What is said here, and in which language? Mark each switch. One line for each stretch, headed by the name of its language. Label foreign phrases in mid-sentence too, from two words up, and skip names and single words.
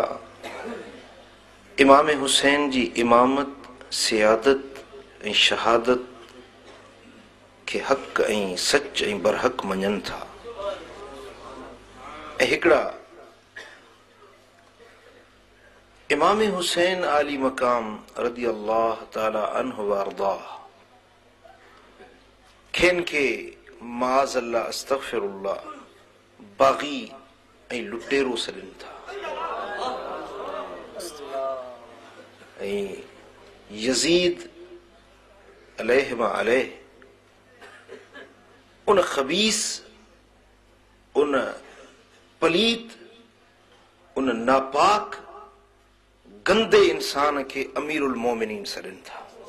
Sindhi: इमाम हुसैन जी इमामत, सियादत ऐं शहादत के हक़ ऐं सच ऐं बरहक मञनि था। ऐं हिकिड़ा इमाम हुसैन आली मकाम
Arabic: رضي الله تعالى عنه
Sindhi: व अर्दाह खेन के
Arabic: معاذ الله أستغفر الله
Sindhi: बाग़ी ऐं लुटेरो सॾनि था। ऐं यज़ीद अलैहिमा अलैह उन खबीस, उन पलीत, उन नापाक गंदे इंसान के
Arabic: أمير المؤمنين
Sindhi: सॾनि था।